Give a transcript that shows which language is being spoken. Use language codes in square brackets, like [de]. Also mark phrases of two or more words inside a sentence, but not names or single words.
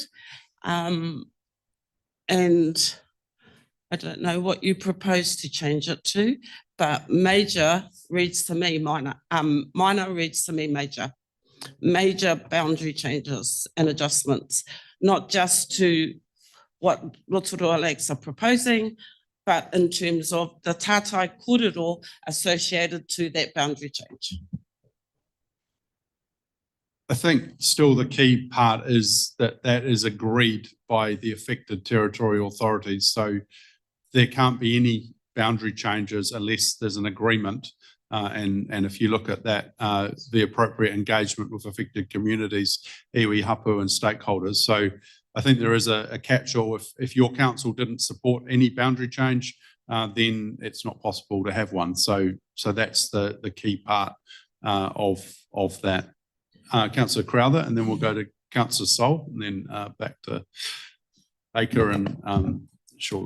[en] And I don't know what you propose to change it to, but major reads to me minor. Minor reads to me major. Major boundary changes and adjustments, not just to what Rotorua Lakes are proposing, but in terms of the [mi] tātai kōrero [en] associated to that boundary change. I think still the key part is that is agreed by the affected territorial authorities. So there can't be any boundary changes unless there's an agreement. And if you look at that, the appropriate engagement with affected communities, iwi, hapu and stakeholders. So I think there is a catch-all. If your council didn't support any boundary change, then it's not possible to have one. So that's the key part of that. Councillor Crowther, and then we'll go to Councillor Sol, and then back to Baker and Shawler.